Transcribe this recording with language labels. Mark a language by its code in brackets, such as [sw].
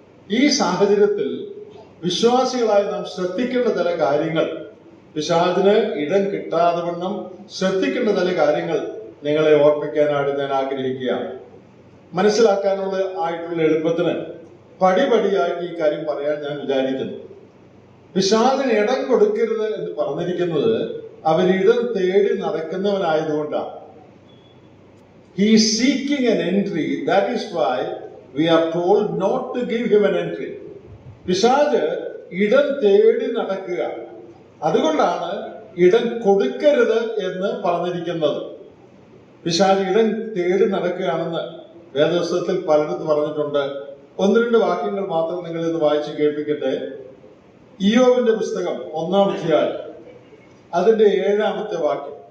[ml] ഈ സാഹചര്യത്തിൽ വിശ്വാസികളായി നാം ശ്രദ്ധിക്കേണ്ട ചില കാര്യങ്ങൾ, പിശാചിന് ഇടം കിട്ടാതെ വണ്ണം ശ്രദ്ധിക്കേണ്ട ചില കാര്യങ്ങൾ നിങ്ങളെ ഓർപ്പിക്കാനായിട്ട് ഞാൻ ആഗ്രഹിക്കുകയാണ്. മനസ്സിലാക്കാനുള്ള ആയിട്ടുള്ള എളുപ്പത്തിന് പടിപടിയായിട്ട് ഈ കാര്യം പറയാൻ ഞാൻ വിചാരിക്കുന്നു. പിശാചിന് ഇടം കൊടുക്കരുത് എന്ന് പറഞ്ഞിരിക്കുന്നത് അവൻ ഇടം തേടി നടക്കുന്നവനായതുകൊണ്ടാണ്. [en] He is seeking an entry. That is why we are told not to give him an entry. [ml] പിശാച് ഇടം തേടി നടക്കുക, അതുകൊണ്ടാണ് ഇടം കൊടുക്കരുത് എന്ന് പറഞ്ഞിരിക്കുന്നത്. പിശാച് ഇടം തേടി നടക്കുകയാണെന്ന് വേദപുസ്തകത്തിൽ പലയിടത്ത് പറഞ്ഞിട്ടുണ്ട്. 1-2 വാക്യങ്ങൾ മാത്രം നിങ്ങൾ ഇന്ന് വായിച്ച് കേൾപ്പിക്കട്ടെ. ഇയ്യോബിന്റെ പുസ്തകം 1-ാം അധ്യായം അതിന്റെ 7-ാമത്തെ വാക്യം.